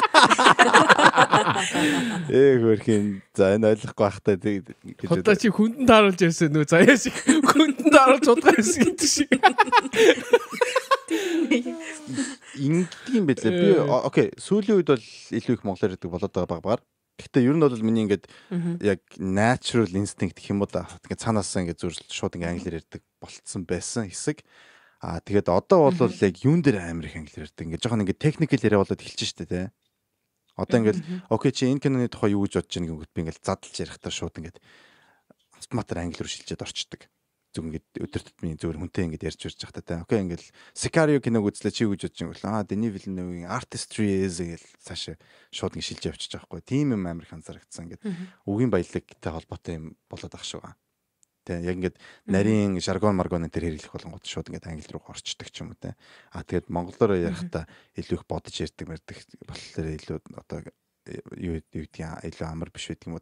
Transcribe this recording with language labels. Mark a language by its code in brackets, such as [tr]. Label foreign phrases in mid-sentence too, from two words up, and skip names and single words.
[mn] Хөрхийн за энэ ойлгохгүй байхтай гэж. Одоо чи хүндэн тааруулж ярьсан нөө заяа шиг хүндэн тааруулж удаа ярьсан гэдэг шиг. Ингэдэм байлээ. Би окей, сүүлийн үед бол илүү их монголоор ярьдаг болоод байгаа багаар. Гэхдээ ер нь бол миний ингээд яг [en] natural instinct [mn] гэх юм уу да. Тэгээд цаанаасаа ингээд зүрх шууд ингээд англиар ярьдаг болцсон байсан хэсэг. Тэгээд одоо бол яг юун дээр амар их англиар ярьдаг. Ингээд жоохон ингээд technical яриа болоод эхэлж штэ тий. Одоо ингээд окей чи энэ киноны тухай юу гэж бодож байгааг би ингээд задлж ярихдаа шууд ингээд автоматар англи руу шилжээд орчдөг. Зүг ингээд өдөр тутмын зөвөр хүнтэй ингээд ярьж урж байхдаа тий. Окей ингээд Sicario киног үзлээ чи юу гэж бодож байгааг Denis Villeneuve-ийн [en] artistry is [mn] гэж цаашаа шууд ингээд шилжиж явчих жоохгүй. Тийм юм амар их анзаарчихсан ингээд үгийн баялагтай холбоотой юм болоод ах шүү. Тэ яг ингээд нарийн жаргон маргон энэ төр хэрэглэх болгонгод шууд ингээд англи руу орчдөг ч юм уу те. Тэгээд монголоор ярихдаа илүү их бодож ярьдаг мэрдэг болохоор илүү одоо юу гэдгийг илүү амар биш байдаг юм уу.